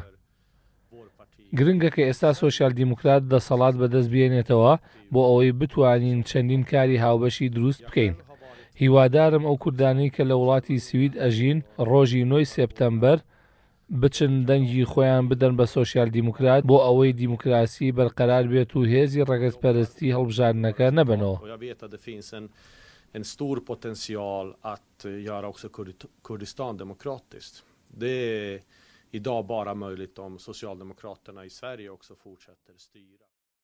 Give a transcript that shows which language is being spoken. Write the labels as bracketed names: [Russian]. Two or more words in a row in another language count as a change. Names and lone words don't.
[Central Kurdish] گرنگە کە ئێستا سۆسیال دیموکرات دەسەڵات بەدەست بێنێتەوە بۆ ئەوەی بتوانین چەندین کاری هاوبەشی دروست بکەین. هیوادارم ئەو کوردانەی کە لە وڵاتی سوید ئەژین ڕۆژی 9 سێپتەمبەر بچن دەنگی خۆیان بدەن بە سۆسیال دیموکرات بۆ ئەوەی دیموکراسی بەرقەرار بێت و هێزی ڕەگەزپەرستی هەڵبژاردنەکە نەبنەوە. [Swedish] Jag vet att det finns en stor potential att göra också Kurdistan demokratiskt. Det är idag bara möjligt om Socialdemokraterna i Sverige också fortsätter styra.